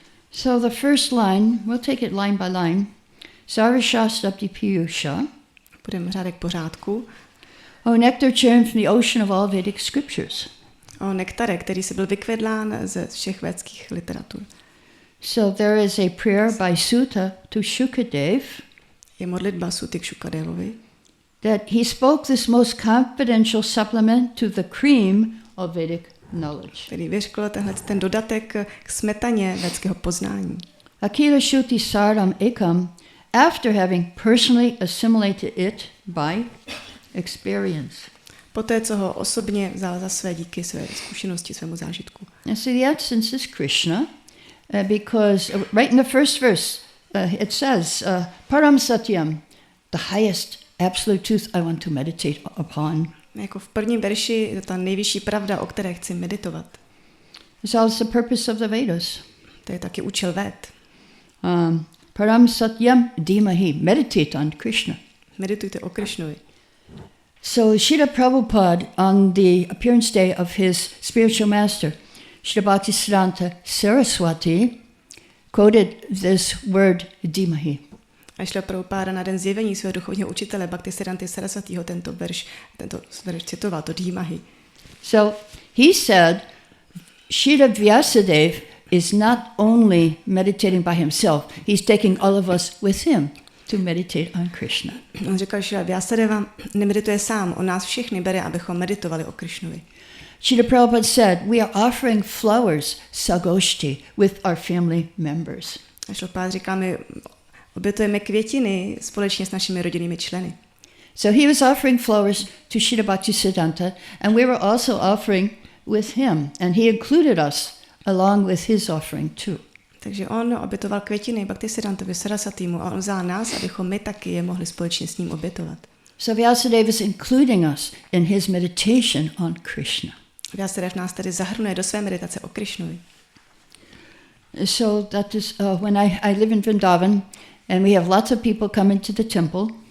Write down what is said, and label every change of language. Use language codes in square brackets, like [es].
[en] So the first line, we'll take it line by line. [sa] Sarvashastabdi Piyusha. [cs] Budeme řádek pořádku. [en] O nectar churned from the ocean of all Vedic scriptures. [cs] O nektare, který se byl vykvedlán ze všech védských literatur. [en] So there is a prayer by Sutta to Shukadev. [cs] Je modlitba Suty k Shukadevovi. [en] That he spoke this most confidential supplement to the cream of Vedic knowledge. [cs] Který vyřkl ten dodatek k smetaně védského poznání. [sa] Akila Shuti Sardam Ekam, [en] after having personally assimilated it by experience. [cs] Poté, co ho osobně vzal za své díky své zkušenosti, svému zážitku. [en] And so the essence is Krishna, because right in the first verse it says, Param Satyam, the highest absolute truth I want to meditate upon. [cs] Jako v prvním verši je to ta nejvyšší pravda, o které chci meditovat. [en] It's also the purpose of the Vedas. [cs] To je taky účel Véd. [sa] Param Satyam Dhimahi. [en] Meditate on Krishna. [cs] Meditujte o Krišnovi. [en] So Srila Prabhupada, on the appearance day of his spiritual master, Srila Bhaktisiddhanta Saraswati, quoted this word Dhimahi. [cs] A Srila Prabhupada na den zjevení svého duchovního učitele Bhaktisiddhanty Saraswatiho tento verš citoval, to Dhimahi. [en] So he said, Srila Vyasadeva is not only meditating by himself, he's taking all of us with him to meditate on Krishna. [cs] On říkal, že Vyasadeva nemedituje sám, on nás všechny bere, abychom meditovali o Krišnovi. [en] Srila Prabhupada said, we are offering flowers, sagoshti, with our family members. [cs] A Srila Prabhupada říká, my obětujeme květiny společně s našimi rodinnými členy. [en] So he was offering flowers to Srila Bhaktisiddhanta, and we were also offering with him, and he included us along with his offering too. [cs] Takže on obětoval květiny Bhaktisiddhantovi Saraswatimu a on vzal nás, abychom my taky je mohli společně s ním obětovat. [en] So Vyasadeva is including us in his meditation on Krishna. [cs] Vyasadeva nás tedy zahrnuje do své meditace o Krišnovi. [en] So that is when I live in Vrindavan, and we have lots of people coming to the temple.